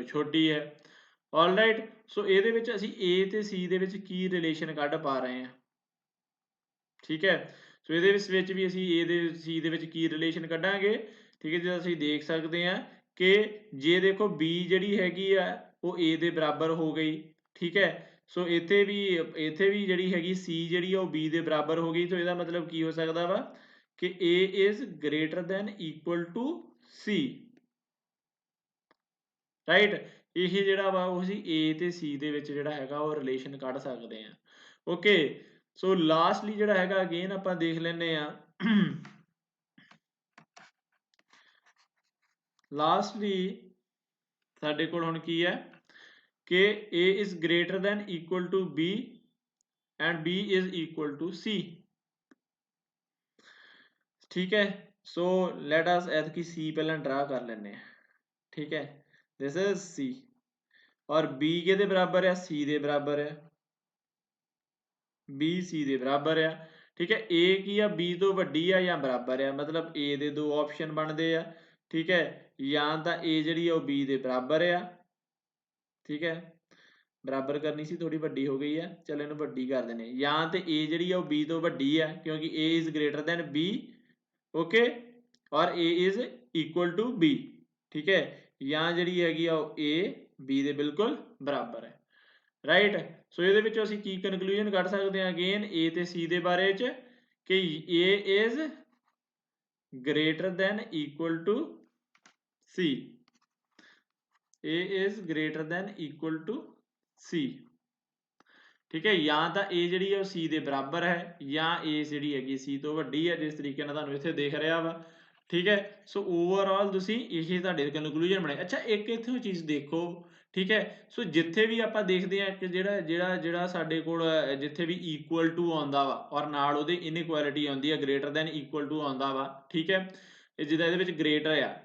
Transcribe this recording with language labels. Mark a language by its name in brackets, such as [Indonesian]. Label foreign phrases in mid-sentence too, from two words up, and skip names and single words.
[Punjabi] ਛੋਟੀ ਹੈ [English] all right [Punjabi] ਸੋ ਯੇ ਅਸੀਂ ਏ ਤੇ ਸੀ ਦੇ ਵਿੱਚ ਕੀ ਰਿਲੇਸ਼ਨ ਕੱਢ ਪਾ ਰਹੇ ਹੈਂ ਠੀਕ ਹੈ ਸੋ ਯੇ ਭੀ ਅਸੀਂ ਏ ਦੇ ਸੀ ਦੇ ਵਿੱਚ ਕੀ ਰਿਲੇਸ਼ਨ ਕੱਢਾਂਗੇ ਠੀਕ ਹੈ ਜੋ ਅਸੀਂ ਦੇਖ ਸਕਤੇ ਹੈਂ ਕਿ ਜੇ ਦੇਖੋ ਬੀ ਜੀ ਹੈਗੀ ਆ ਵੋ ਏ ਦੇ ਬਰਾਬਰ ਹੋ ਗਈ ਠੀਕ ਹੈ ਸੋ ਇੱਥੇ ਭੀ ਜੀ ਹੈਗੀ ਸੀ ਜੀ ਬੀ ਦੇ ਬਰਾਬਰ ਹੋ ਗਈ ਤੋ ਯਦਾ ਮਤਲਬ ਕੀ ਹੋ ਸਕਦਾ ਵਾ ਕਿ [English] A is greater than equal to C [Punjabi] राइट ਇਹ ਜਿਹੜਾ ਵਾ ਉਹ ਅਸੀਂ A ਤੇ C ਦੇ ਵਿੱਚ ਜਿਹੜਾ ਹੈਗਾ ਉਹ ਰਿਲੇਸ਼ਨ ਕੱਢ ਸਕਦੇ ਆ [English] okay so lastly [Punjabi] ਜਿਹੜਾ ਹੈਗਾ ਅਗੇਨ ਆਪਾਂ ਦੇਖ ਲੈਨੇ ਆ ਲਾਸਟਲੀ ਸਾਡੇ ਕੋਲ ਹੁਣ ਕੀ ਹੈ ਕਿ [English] A is greater than equal to B and B is equal to C [Punjabi] ਠੀਕ ਹੈ ਸੋ [English] let us [Punjabi] ਏਤਕੀ C ਪਹਿਲਾ ਡਰਾ ਕਰ ਲੈਨੇ ਠੀਕ ਹੈ [English] this is C [Hindi] और B के बराबर है [Punjabi] C के बराबर है B C ਦੇ ਬਰਾਬਰ ਆ ਠੀਕ ਹੈ A ਕੀ ਆ B ਤੋਂ ਵੱਡੀ ਆ ਜਾਂ ਬਰਾਬਰ ਆ ਮਤਲਬ A ਦੇ ਦੋ ਆਪਸ਼ਨ ਬਣਦੇ ਆ ਠੀਕ ਹੈ ਜਾਂ ਤਾਂ A ਜਿਹੜੀ ਆ ਉਹ B ਦੇ ਬਰਾਬਰ ਆ ਠੀਕ ਹੈ ਬਰਾਬਰ ਕਰਨੀ ਸੀ ਥੋੜੀ ਵੱਡੀ ਹੋ ਗਈ ਆ ਚਲ ਇਹਨੂੰ ਵੱਡੀ ਕਰ ਦਿੰਨੇ ਜਾਂ ਤੇ A ਜਿਹੜੀ ਆ ਉਹ B ਤੋਂ ਵੱਡੀ ਆ ਕਿਉਂਕਿ [English] A is greater than B [Punjabi] ਓਕੇ ਔਰ [English] A is equal to B [Punjabi] ਠੀਕ ਹੈ ਜਾਂ ਜਿਹੜੀ ਹੈਗੀ ਆ ਉਹ A B ਦੇ ਬਿਲਕੁਲ ਬਰਾਬਰ ਹੈ ਰਾਈਟ ਸੋ ਇਹਦੇ ਵਿੱਚੋਂ ਅਸੀਂ ਕੀ ਕਨਕਲੂਜਨ ਕੱਢ ਸਕਦੇ ਹਾਂ ਅਗੇਨ A ਤੇ C ਦੇ ਬਾਰੇ ਚ ਕਿ [English] A is greater than equal to C A is greater than equal to C [Hindi] ठीक है या तो [Punjabi] A ਜਿਹੜੀ ਹੈ ਉਹ C ਦੇ ਬਰਾਬਰ ਹੈ ਜਾਂ A ਜਿਹੜੀ ਹੈਗੀ C ਤੋਂ ਵੱਡੀ ਹੈ ਜਿਸ ਤਰੀਕੇ ਨਾਲ ਤੁਹਾਨੂੰ ਇੱਥੇ ਦਿਖ ਰਿਹਾ ਵਾ ਠੀਕ ਹੈ ਸੋ ਓਵਰਆਲ ਤੁਸੀਂ ਇਹ ਤੁਹਾਡੇ ਕਨਕਲੂਜਨ ਬਣੇ ਅੱਛਾ ਇੱਕ ਇੱਥੇ ਚੀਜ਼ ਦੇਖੋ ਠੀਕ ਹੈ ਸੋ ਜਿੱਥੇ ਵੀ ਆਪਾਂ ਦੇਖਦੇ ਆ ਕਿ ਜਿਹੜਾ ਸਾਡੇ ਕੋਲ ਜਿੱਥੇ ਵੀ [English] equal to [Punjabi] ਆਉਂਦਾ ਵਾ ਔਰ ਨਾਲ ਉਹਦੇ ਇਨਇਕੁਐਲਿਟੀ ਆਉਂਦੀ ਹੈ [English] greater than equal to [Punjabi] ਆਉਂਦਾ ਵਾ ਠੀਕ ਹੈ ਇਹ ਜਿਹਦਾ ਇਹਦੇ ਵਿੱਚ ਗ੍ਰੇਟਰ ਆ